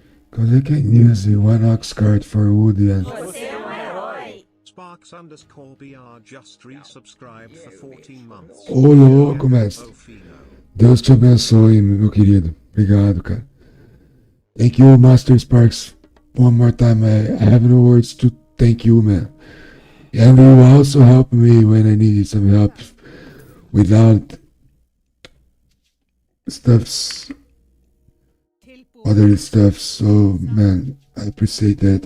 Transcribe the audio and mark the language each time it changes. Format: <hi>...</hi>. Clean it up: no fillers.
<en>Cause I can use the one ox card for Woody and Sparks_BR just resubscribed for 14 months.</en> <pt>Ô louco, mestre. Deus te abençoe, meu querido. Obrigado, cara.</pt> <en>Thank you, Master Sparks. One more time. I have no words to thank you, man. And you also help me when I needed some help without stuffs, other stuff. So, man, I appreciate that.</en>